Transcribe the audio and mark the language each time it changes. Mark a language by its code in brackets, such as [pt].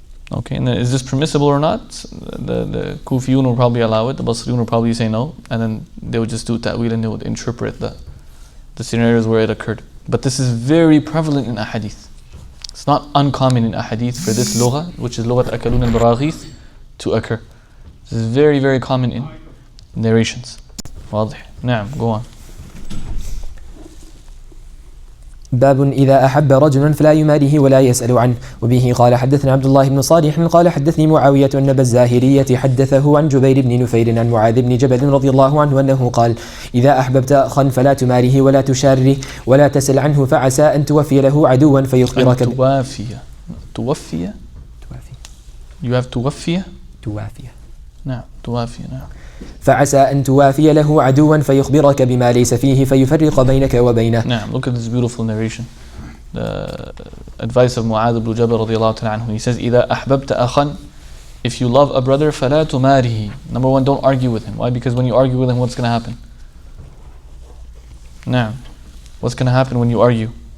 [en] Okay, and then is this permissible or not? The Kufiyun will probably allow it, the Basriyun will probably say no, and then they would just do ta'wil and they would interpret the scenarios where it occurred. But this is very prevalent in ahadith. It's not uncommon in ahadith for this lugha, which is lughat akalun al-baraghith, to occur. This is very, very common in narrations. [ar] واضح. نعم, [en] go on. [ar] باب إذا أحب رجلا فلا يماريه ولا يسأل عنه. وبه قال حدثنا عبد الله بن صالح قال حدثني معاوية أن أبا الزاهرية حدثه عن جبير بن نفير عن معاذ بن جبل رضي الله عنه أنه قال إذا أحببت أخا فلا تماريه ولا تشاره ولا تسأل عنه فعسى أن توفي له عدوا فيخبرك توفي. [en] You have توفي. [ar] نعم, توافي. نعم. فعسى أن توافي له عدوا فيخبرك بما ليس فيه فيفرق بينك وبينه. نعم. [en] Look at this beautiful narration. The advice of Mu'adh ibn Jabal radiallahu ta'ala anhu. He says, [ar] إذا أحببت أخا, [en] if you love a brother, [ar] فلا تماره. [en] Number one, don't argue with him. Why? Because when you argue with him, what's going to happen? [ar] نعم. [en] What's going to happen when you argue?